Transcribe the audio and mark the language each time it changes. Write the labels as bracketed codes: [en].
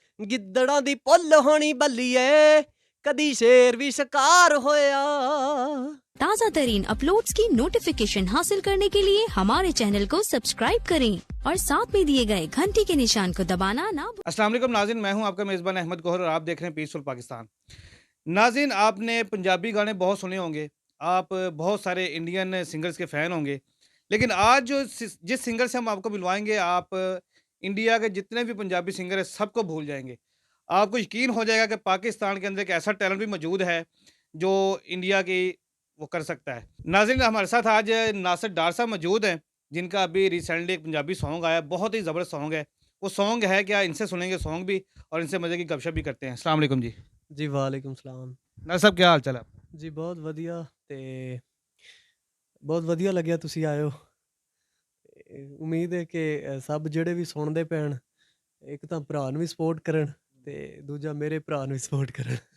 [pa] ਗਿੱਦੜਾਂ ਦੀ ਪੁੱਲ ਹੋਣੀ ਬੱਲੀਏ, कदी शेर भी शिकार होया। [hi] ताज़ा तरीन अपलोड्स की नोटिफिकेशन हासिल करने के लिए हमारे चैनल को सब्सक्राइब करें और साथ में दिए गए घंटी के निशान को दबाना ना भूलें। अस्सलाम वालेकुम नाज़रीन, मैं हूं आपका मेज़बान अहमद गौहर और आप देख रहे हैं पीसफुल पाकिस्तान। नाज़रीन, आपने पंजाबी गाने बहुत सुने होंगे, आप बहुत सारे इंडियन सिंगर्स के फ़ैन होंगे, लेकिन आज जो जिस सिंगर से हम आपको मिलवाएंगे, आप इंडिया के जितने भी पंजाबी सिंगर हैं सबको भूल जाएंगे। आपको यकीन हो जाएगा कि पाकिस्तान के अंदर एक ऐसा टैलेंट भी मौजूद है जो इंडिया की वो कर सकता है। नाज़रीन, हमारे साथ आज नासिर डार साहब मौजूद हैं, जिनका अभी रिसेंटली एक पंजाबी सॉन्ग आया, बहुत ही ज़बरदस्त सॉन्ग है। वो सॉन्ग है क्या, इनसे सुनेंगे सॉन्ग भी और इनसे मज़े की गपशप भी करते हैं। अस्सलाम वालेकुम जी। जी वालेकुम सलाम। नासिर साहब, क्या हाल चाल है? [pa] जी बहुत वधिया, ते बहुत वधिया लग्या तुसी आए हो। [hi] उम्मीद है कि सब [pa] ਜਿਹੜੇ ਵੀ ਸੁਣਦੇ ਪੈਣ, ਇੱਕ ਤਾਂ ਭਰਾ ਨੂੰ ਵੀ ਸਪੋਰਟ ਕਰਨ ਤੇ ਦੂਜਾ ਮੇਰੇ ਭਰਾ ਨੂੰ ਵੀ ਸਪੋਰਟ ਕਰਨ।